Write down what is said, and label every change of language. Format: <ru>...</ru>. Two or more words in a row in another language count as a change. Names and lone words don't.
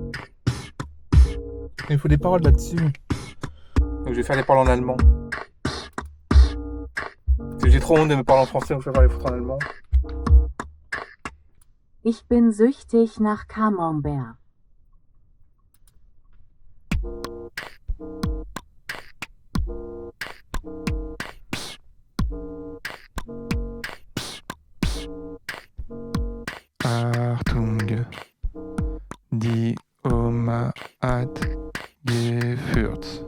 <fr>Il faut des paroles là-dessus. Donc je vais faire les paroles en allemand. J'ai trop honte de me parler en français, donc je vais parler en allemand.</fr> <de>Ich bin süchtig nach Camembert. Achtung, die Oma hat gefurzt.</de>